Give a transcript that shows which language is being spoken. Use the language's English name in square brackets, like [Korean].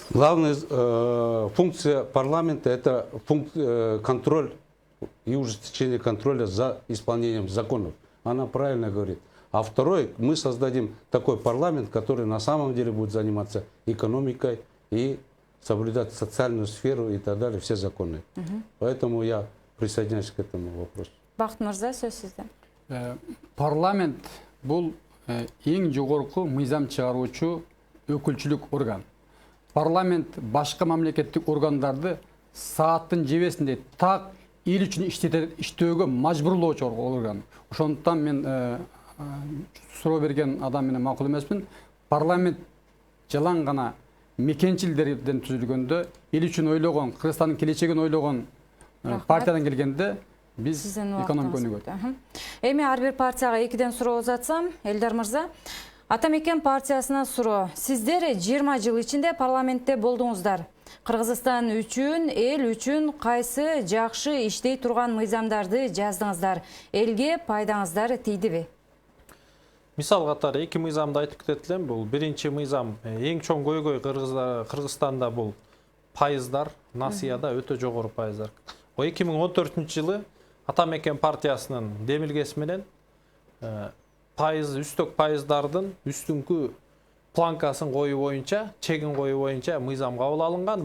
[Russian] Главная функция парламента – это контроль и ужесточение контроля за исполнением законов. Она правильно говорит. А второй, мы создадим такой парламент, который на самом деле будет заниматься экономикой и соблюдать социальную сферу и так далее, все законы. Поэтому я присоединяюсь к этому вопросу. [Kazakh] Бақыт мырза, сөз сізде. [Kyrgyz] Парламент бұл ең жоғарғы мыйзам чыгаруучу өкүлчүлүк орган. Парламент башка мамлекеттик органдарды сааттын жебесинде так эл үчүн иштөөгө мажбурлоочу орган. Ошондуктан мен суроо берген адам менен макул эмесмин. Парламент жалаң гана мекенчилдерден түзүлгөндө эл үчүн ойлогон, Кыргызстандын келечегин ойлогон партиядан келгенде биз экономика өнүгөт. Эми ар бир партияга экиден суроо узатсам, Элдар мырза, Атамекен партиясына суроо. Сиздер 20 жыл ичинде парламентте болдуңуздар. Кыргызстан үчүн, эл үчүн кайсы жакшы иштей турган мыйзамдарды жаздыңыздар? Элге пайдаңыздар тийдиби? Мисал катары эки мыйзамды айтып кетет элем. Бул биринчи мыйзам эң чоң көйгөй Кыргызстанда бул пайыздар, насыяда өтө жогору пайыздар. 2014 жылы Атамекен партиясынын демилгеси менен пайыз, үстөк пайыздардын үстүңкү планкасын коюу боюнча, чегин коюу боюнча мыйзам кабыл алынган.